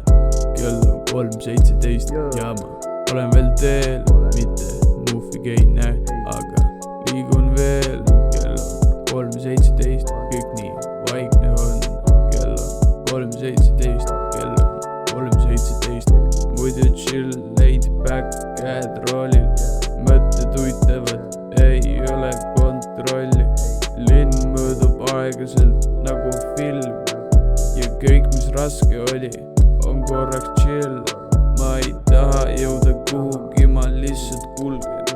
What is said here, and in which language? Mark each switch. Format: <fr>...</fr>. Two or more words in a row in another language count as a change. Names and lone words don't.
<et>Kell on 3:17 ja ma olen veel teel, mitte muufigi ei näe, aga liigun veel. Kell on 3:17, kõik nii vaikne on. Kell on 3:17, kell on 3:17. Muidu chill,</et> <en>laid back,</en> <et>käed roolil. Mõtted uitavad, ei ole kontrolli. Linn möödub aeglaselt nagu film. Ja kõik, mis raske oli, on korraks chill. Ma ei taha jõuda kuhugi, ma lihtsalt kulgen.</et>